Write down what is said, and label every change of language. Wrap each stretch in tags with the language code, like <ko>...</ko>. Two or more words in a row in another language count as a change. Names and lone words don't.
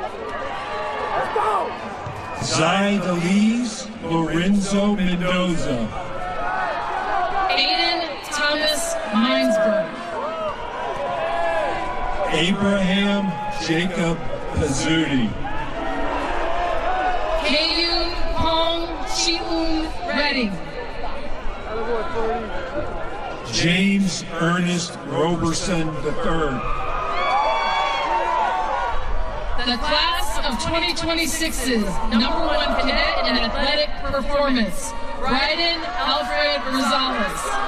<en>Zaidalise Lorenzo Mendoza. Aiden Thomas Minesburg. Abraham Jacob Pizzuti. Kayun Hong Chiun Redding. James Ernest Roberson III. The class of 2026's #1 cadet in athletic performance, Bryden Alfred Rosales.</en>